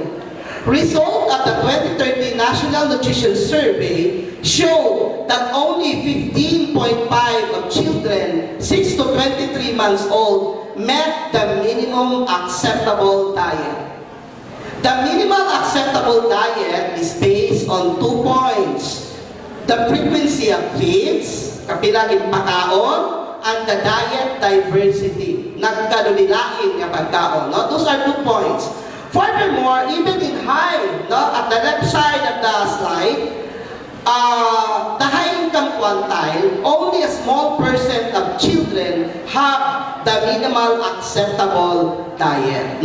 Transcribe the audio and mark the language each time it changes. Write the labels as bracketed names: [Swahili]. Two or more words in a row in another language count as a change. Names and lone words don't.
[English] Result of the 2013 National Nutrition Survey show that only 15.5% of children 6 to 23 months old met the minimum acceptable diet. The minimal acceptable diet is based on 2 points. The frequency of feeds, [Waray] kapilang pagkaon, [English] and the diet diversity, [Waray] nagkadulilain nga pagkaon. No? [English] Those are 2 points. Furthermore, even in high, at the left side of the slide, the high-income quantile, only a small percent of children have the minimal acceptable diet.